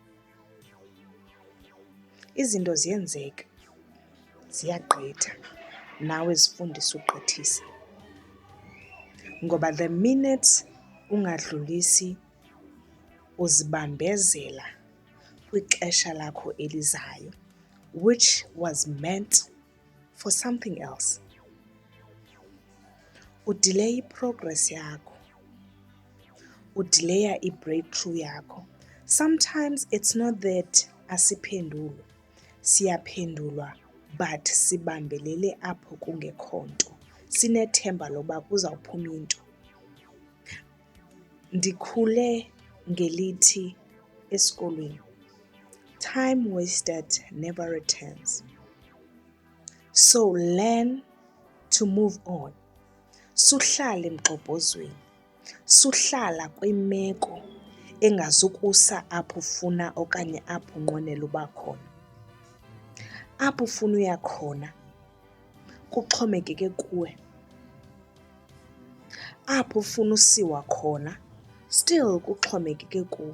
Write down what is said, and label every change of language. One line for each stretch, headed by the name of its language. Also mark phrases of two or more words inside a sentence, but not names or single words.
Xhosa: Izinto ziyenzeka, ziyagqitha, nawe zifundise ugqithisa. Ngoba
English: the minute
Xhosa: ungadlulisi uzibambezela kwixesha lakho elizayo,
English: which was meant for something else.
Xhosa: Udileya i-progress yakho. Udileya i-breakthrough yakho.
English: Sometimes it's not that
Xhosa: asiphendulwa, siyaphendulwa but sibambelele apho kungekho nto. Sinethemba loba kuzawuphuma into. Ndikhule ngelithi esikolweni,
English: time wasted never returns. So learn to move on.
Xhosa: Suhlala emgxobhozweni. Suhlala kwimeko engazukusa apho ufuna okanye apho unqwenela uba khona. Apho ufuna uya khona kuxhomekeke kuwe. Apho ufuna usiwa khona still kuxhomekeke kuwe.